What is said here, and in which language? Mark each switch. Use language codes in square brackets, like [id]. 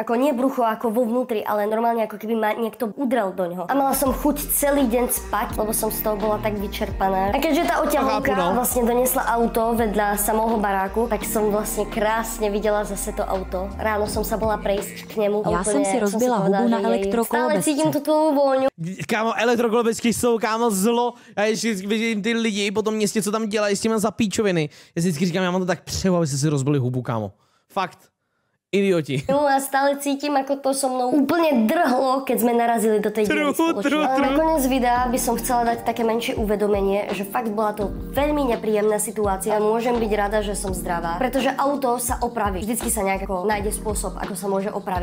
[sk] Ako nie brucho ako vo vnútri, ale normálne ako keby ma niekto udrel do ňoho. A mala som chuť celý deň spať, lebo som z toho bola tak vyčerpaná. A keďže tá oťahovka vlastne donesla auto vedľa samého baráku, tak som vlastne krásne videla zase to auto. Ráno som sa bola prejsť k nemu. [cs] Já jsem si rozbila hubu na elektrokolobesce. [sk] Stále cítím tu tvou vôňu. [cs] Kámo, elektrokolobesky jsou, kámo, zlo. Já ještě vidím ty lidi po tom městě, co tam dělají s těmi zapíčoviny. Já si vždycky říkám, já mám to tak přeju, aby si rozbili hubu, kámo. Fakt. Idioti. [sk] No a stále cítim, ako to so mnou úplne drhlo, keď sme narazili do tej diery spoločne. Ale nakoniec videa by som chcela dať také menšie uvedomenie, že fakt bola to veľmi nepríjemná situácia. Môžem byť rada, že som zdravá, pretože auto sa opraví. Vždycky sa nejako nájde spôsob, ako sa môže opraviť.